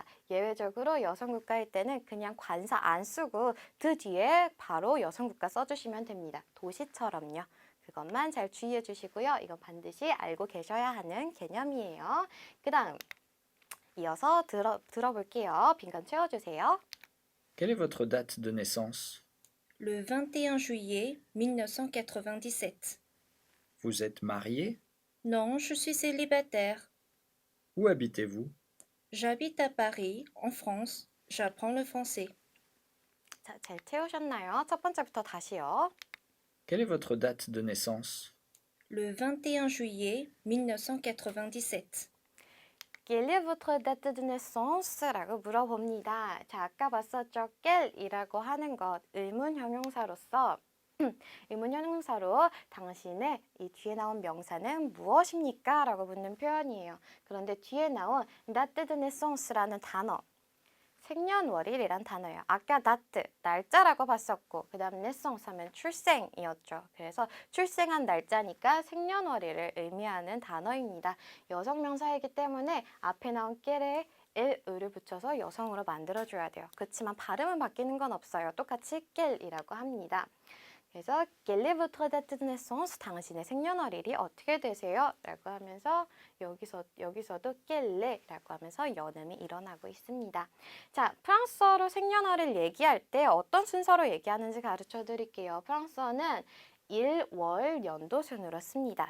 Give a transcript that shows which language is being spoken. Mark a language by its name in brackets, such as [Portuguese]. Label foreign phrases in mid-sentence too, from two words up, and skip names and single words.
[Korean] 예외적으로 여성 국가일 때는 그냥 관사 안 쓰고 그 뒤에 바로 여성 국가 써주시면 됩니다. 도시처럼요. 그것만 잘 주의해 주시고요. 이건 반드시 알고 계셔야 하는 개념이에요. 그 다음 이어서 들어볼게요. 빈칸 채워주세요. [French] Quelle est votre date de naissance? Le 21 juillet 1997. Vous êtes marié? Non, je suis célibataire. Où habitez-vous? J'habite à Paris, en France. J'apprends le français. [Korean] 자, 잘 채우셨나요? 첫 번째부터 다시요. [French] Quelle est votre date de naissance? Le 21 juillet 1997. Quelle est votre date de naissance? [Korean] 라고 물어봅니다. 자, 아까 봤었죠? quel이라고 하는 것, 의문 형용사로서 의문 형용사로 당신의 이 뒤에 나온 명사는 무엇입니까? 라고 묻는 표현이에요. 그런데 뒤에 나온 [French] date de naissance [Korean] 라는 단어, 생년월일이란 단어예요. 아까 date, 날짜라고 봤었고 그 다음 naissance 하면 출생이었죠. 그래서 출생한 날짜니까 생년월일을 의미하는 단어입니다. 여성 명사이기 때문에 앞에 나온 quel에 을을 붙여서 여성으로 만들어줘야 돼요. 그렇지만 발음은 바뀌는 건 없어요. 똑같이 quel이라고 합니다. [French] 그래서 quelle est votre date de naissance? [Korean] 당신의 생년월일이 어떻게 되세요? 라고 하면서 여기서도 quelle라고 하면서 연음이 일어나고 있습니다. 자, 프랑스어로 생년월일 얘기할 때 어떤 순서로 얘기하는지 가르쳐 드릴게요. 프랑스어는 일, 월, 연도 순으로 씁니다.